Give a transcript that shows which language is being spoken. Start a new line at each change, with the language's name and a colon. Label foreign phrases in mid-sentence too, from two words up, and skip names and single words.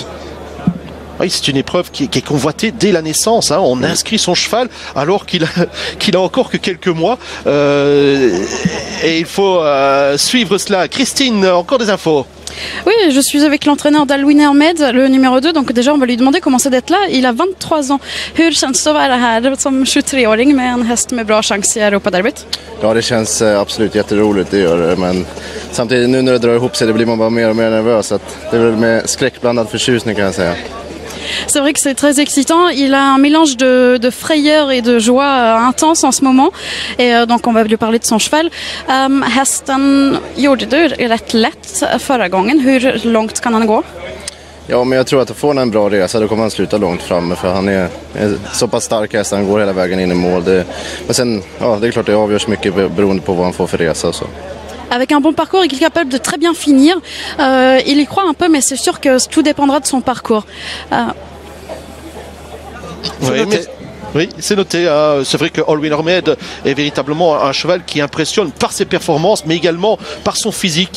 French: Oui, c'est une épreuve qui est convoitée dès la naissance. Hein. On inscrit son cheval alors qu'il a encore que quelques mois. Et il faut suivre cela. Christine, encore des infos? Oui, je suis avec l'entraîneur d'Alwin Hermed, le numéro 2. Donc déjà, on va lui demander comment c'est d'être là. Il a 23 ans.
Swedish: Hur känns det att vara här som 23-åring med en häst med bra chans i Europaderbyt? Ja, det känns absolut jätteroligt, det gör det. Men samtidigt nu när det drar ihop sig, det blir man bara mer och mer nervös. Så att det är väl med skräckblandad förtjusning kan jag säga.
French: C'est vrai que c'est très excitant. Il a un mélange de frayeur et de joie intense en ce moment. Et donc on va lui parler de son cheval.
Swedish: Hästen gjorde du rätt lätt förra gången. Hur långt kan han gå? Ja, men jag tror att får han en bra resa då kommer han sluta långt framme. För han är så pass stark häst, han går hela vägen in i mål. Men sen, ja, det är klart det avgörs mycket beroende på vad han får för resa. Så.
French: Avec un bon parcours, il est capable de très bien finir. Il y croit un peu, mais c'est sûr que tout dépendra de son parcours. Oui, c'est noté. C'est vrai que Alwin Hermed est véritablement un cheval qui impressionne par ses performances, mais également par son physique.